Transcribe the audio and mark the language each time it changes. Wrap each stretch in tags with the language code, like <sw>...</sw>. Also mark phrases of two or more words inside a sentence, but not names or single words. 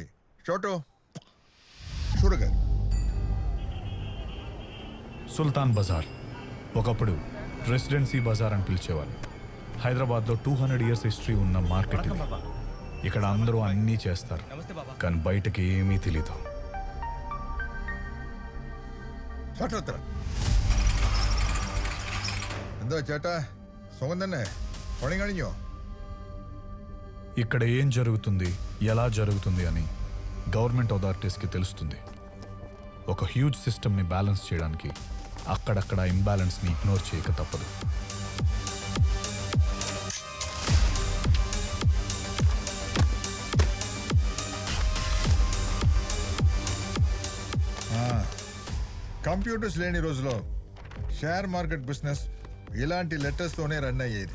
<te>చోటు షుగర్. సుల్తాన్ బజార్ ఒకప్పుడు రెసిడెన్సీ బజార్ అని పిలిచేవాళ్ళు. హైదరాబాద్లో 200</te> <en>years history</en> <te>ఉన్న మార్కెట్ ఇది. ఇక్కడ అందరూ అన్నీ చేస్తారు, కానీ బయటకి ఏమీ తెలీదు.</te> <ml>എന്താ ചേട്ടാ സുഖം തന്നെ? പണി കഴിഞ്ഞോ?</ml> <te>ఇక్కడ ఏం జరుగుతుంది, ఎలా జరుగుతుంది అని</te> <en>government authorities</en> <te>తెలుస్తుంది. ఒక</te> <en>huge system balance</en> <te>చేయడానికి అక్కడక్కడ</te> <en>imbalance ignore</en> <te>చేయక తప్పదు. కంప్యూటర్స్ లేని రోజులో</te> <en>share market business</en> <te>ఇలాంటి</te> <en>letters run</en> <te>అయ్యేది.</te>